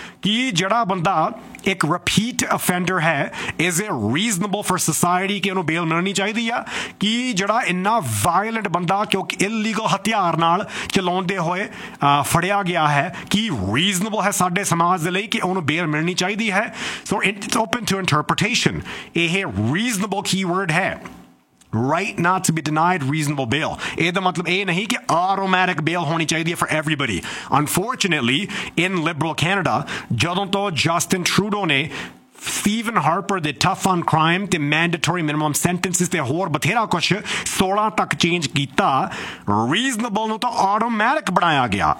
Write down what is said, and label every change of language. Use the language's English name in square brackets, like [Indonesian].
[Punjabi] Ki jada banda ਇੱਕ repeat offender ਹੈ, [English] is it reasonable for society [Punjabi] ਕਿ ਉਹਨੂੰ ਬੇਲ ਮਿਲਣੀ ਚਾਹੀਦੀ ਆ? ਕਿ ਜਿਹੜਾ ਇੰਨਾ ਵਾਇਲੈਂਟ ਬੰਦਾ, ਕਿਉਂਕਿ ਇਲੀਗਲ ਹਥਿਆਰ ਨਾਲ ਚਲਾਉਂਦੇ ਹੋਏ ਫੜਿਆ ਗਿਆ ਹੈ, ਕੀ ਰੀਜ਼ਨੇਬਲ ਹੈ ਸਾਡੇ ਸਮਾਜ ਦੇ ਲਈ ਕਿ ਉਹਨੂੰ ਬੇਲ ਮਿਲਣੀ ਚਾਹੀਦੀ ਹੈ? [English] so it open to interpretation, [Punjabi] ਇਹ ਰੀਜ਼ਨੇਬਲ ਕੀ ਵਰਡ ਹੈ। [English] right not to be denied reasonable bail. [Punjabi] ਇਹਦਾ ਮਤਲਬ ਇਹ ਨਹੀਂ ਕਿ ਆਟੋਮੈਟਿਕ ਬੇਲ ਹੋਣੀ ਚਾਹੀਦੀ ਹੈ [English] For everybody. Unfortunately in liberal Canada [Punjabi] ਜਦੋਂ ਤੋਂ ਜਸਟਿਨ ਟਰੂਡੋ ਨੇ ਸਟੀਵਨ ਹਾਰਪਰ ਦੇ ਟਫ ਔਨ ਕ੍ਰਾਈਮ ਅਤੇ ਮੈਂਡੇਟੋਰੀ ਮਿਨੀਮਮ ਸੈਂਟੈਂਸਿਸ ਅਤੇ ਹੋਰ ਬਥੇਰਾ ਕੁਛ 16 ਤੱਕ ਚੇਂਜ ਕੀਤਾ, ਰੀਜ਼ਨੇਬਲ ਨੂੰ ਤਾਂ ਆਟੋਮੈਟਿਕ ਬਣਾਇਆ ਗਿਆ.